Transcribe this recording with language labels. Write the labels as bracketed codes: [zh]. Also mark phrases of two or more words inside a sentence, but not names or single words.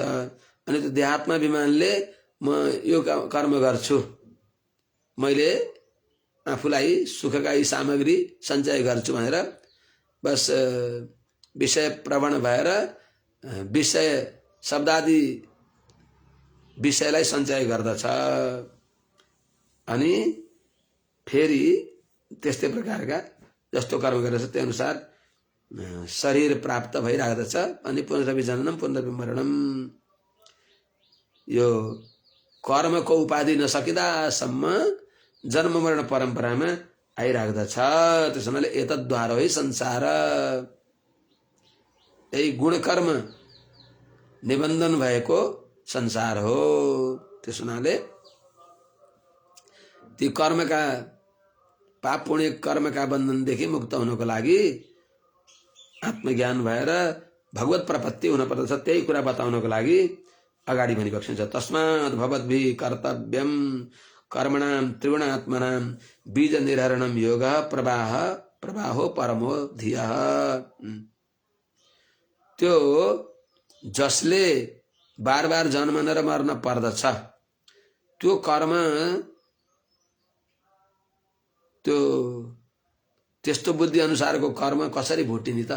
[ne] अनि त्यो देहात्माभिमानले म यो कर्म गर्छु मैले आफूलाई सुखका यी सामग्री सञ्चय गर्छु भनेर बस विषय प्रवण भएर विषय शब्दादि विषयलाई सञ्चय गर्दछ। अनि फेरि त्यस्तै प्रकारका जस्तो कर्म गरेछ त्यो अनुसार शरीर प्राप्त भइराख्दछ। अनि [sa] पुनरपि जननम पुनरपि मरणम [ne] यो कर्मको उपाधि नसकिदासम्म जन्म मरण परम्परामा आइराख्दछ। त्यसो हुनाले एतद्वारा है संसार, यही गुणकर्म निबन्धन भएको संसार हो। त्यसो हुनाले ती कर्मका पाप पुण्य कर्मका बन्धनदेखि मुक्त हुनको लागि आत्मज्ञान भएर भगवत प्रपत्ति हुन पर्दछ। त्यही कुरा बताउनको लागि अगाडि भनी बक्सिन्छ। [sa] तस्मात् भवद्भिः कर्तव्यम कर्मणाम त्रिगुणात्मनाम बीज निर्हरणम योग प्रवाह प्रवाहो परमो धियः। [ne] त्यो जसले बार बार जन्मन र मर्न पर्दछ त्यो कर्म त्यो त्यस्तो बुद्धि अनुसारको कर्म कसरी भुटिने त?